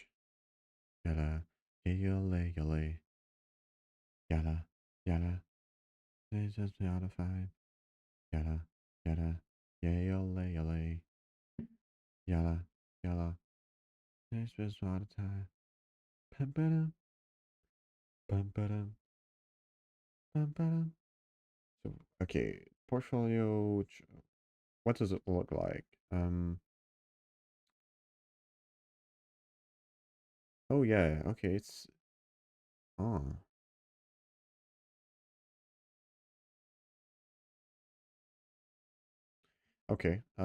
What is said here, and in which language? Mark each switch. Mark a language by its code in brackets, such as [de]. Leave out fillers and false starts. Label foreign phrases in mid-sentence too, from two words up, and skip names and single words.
[en] Yada. Yada. Yada. Yada. Yada. They just modified. Yada. Yada. Yada. Yada. Yada. Yada. They just modified. Pum ba-dum. Pum ba-dum. Pum ba-dum. So, okay, portfolio. What does it look like? Oh yeah. Okay, it's. Oh. Okay.